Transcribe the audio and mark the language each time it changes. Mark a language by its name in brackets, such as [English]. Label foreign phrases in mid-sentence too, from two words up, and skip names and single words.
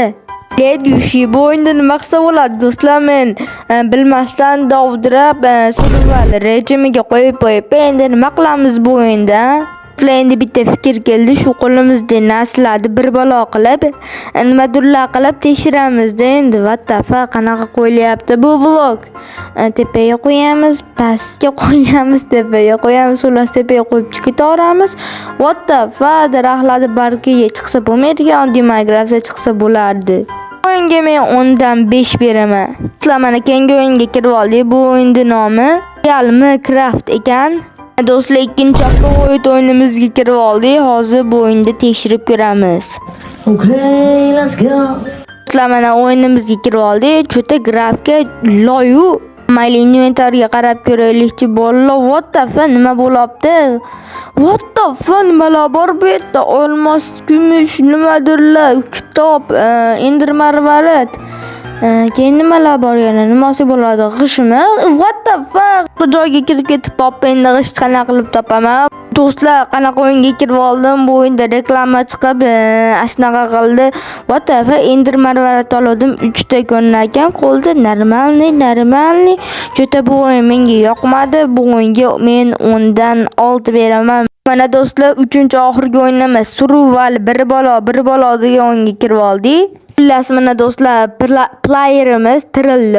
[Uzbek] Ledushi bu o'yinda nima qilsa bo'ladi do'stlar? Men bilmasdan dovdirab survival rejimiga qo'yib, endi nima qilamiz bu o'yinda? Endi bitta fikr keldi, shu qo'limizda narsalarni bir balo qilib, nimadirlar qilib tekshiramiz-da. [English] Endi what the fuck, [Uzbek] qanaqa qo'yilyapti bu blok? Tepaga qo'yamiz, pastga qo'yamiz, tepaga qo'yamiz, xullas tepaga qo'yib ketaveramiz. [English] What the fuck, [Uzbek] daraxtlarni bargiga chiqsa bo'lmaydigan, oddiy Minecraftda chiqsa bo'lardi. O'yinga men 10 dan 5 beraman. Sizlar mana keyingi o'yinga kirib oldik. Bu o'yinning nomi Minecraft ekan. Do'stlar, ikkinchi o'yinimizga kirib oldik. Hozir bu o'yinda tekshirib ko'ramiz. [English] Okay, let's go. [Uzbek] Do'stlar, mana o'yinimizga kirib oldik. Cho'ta grafika loyu. Mayli inventariga qarab ko'raylikchi bolalar. [English] What the fuck, [Uzbek] nima bo'lyapti? [English] What the fuck, [Uzbek] nimalar bor bu yerda? Olmos, kumush, nimadirlar, kitob, ender marvarid. Keyin nimalar bor yana? Nimasi bo'ladi? G'ishmi? [English] What the fuck? [Uzbek] Bu joyga kirib ketib qolib, endi g'isht qanaqa qilib topaman? Do'stlar, qanaqa o'yinga kirib oldim? Bu o'yinda reklama chiqib, ashnaqa qildi. [English] What the fuck? [Uzbek] Ender marvarid oldim, 3 ta ko'rinar ekan qo'lda. Normalniy. Cho'ta bu o'yin menga yoqmadi. Bu o'yinga men 10 dan 6 beraman. Mana do'stlar, 3-oxirgi o'yinimiz survival bir balo degan o'yinga kirib oldik. Xullas mana do'stlar, playerimiz tirildi.